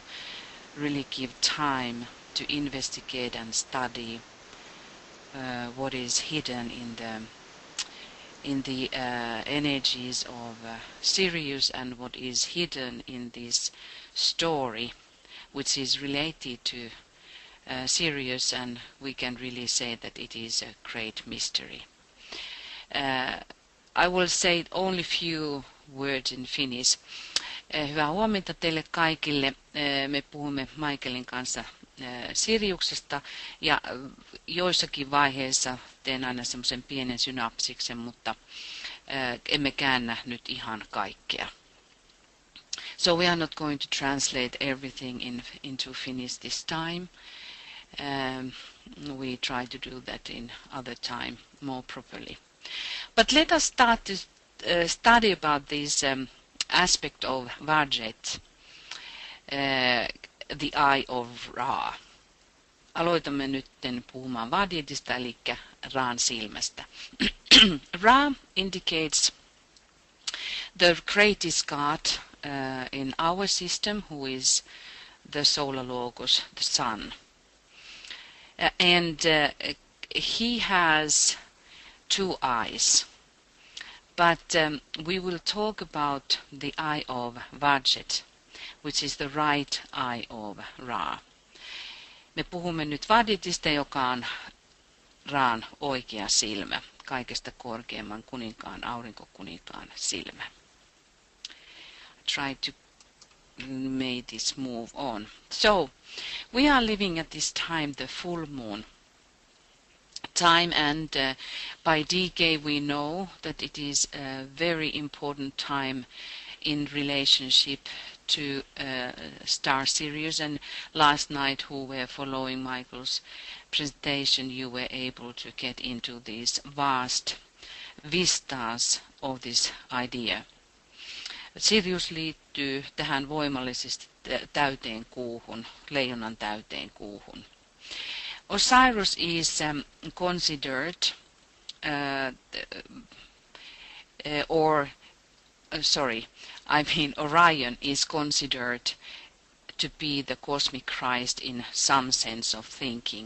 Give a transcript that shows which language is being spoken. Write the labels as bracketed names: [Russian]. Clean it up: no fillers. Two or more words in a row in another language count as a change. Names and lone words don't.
[English] really give time to investigate and study what is hidden in the energies of Sirius and what is hidden in this story which is related to Sirius, and we can really say that it is a great mystery. I will say only few words in Finnish. [Finnish] Hyvää huomenta teille kaikille. Me puhumme Michaelin kanssa Siriuksesta ja joissakin vaiheissa teen aina semmoisen pienen synapsiksen, mutta emme käännä nyt ihan kaikkea. [English] So we are not going to translate everything into Finnish this time. We try to do that in other time more properly. But let us start to study about this aspect of Vajjet, the eye of Ra. [Finnish] Aloitamme nyt puhumaan Vajjetista, eli Raan silmästä. [English] Ra indicates the greatest God in our system, who is the solar logos, the sun. And he has two eyes. But we will talk about the eye of Vajjet, which is the right eye of Ra. [Finnish] Me puhumme nyt Vajjetista, joka on Raan oikea silmä, kaikesta korkeimman kuninkaan, aurinkokuninkaan silmä. [English] Try to make this move on. So, we are living at this time, the full moon time, and by DK we know that it is a very important time in relationship to star Sirius, and last night who were following Michael's presentation, you were able to get into these vast vistas of this idea. [Finnish] Sirius liittyy tähän voimallisesti täyteen kuuhun, leijonan täyteen kuuhun. [English] Osiris is considered, Orion is considered to be the cosmic Christ in some sense of thinking.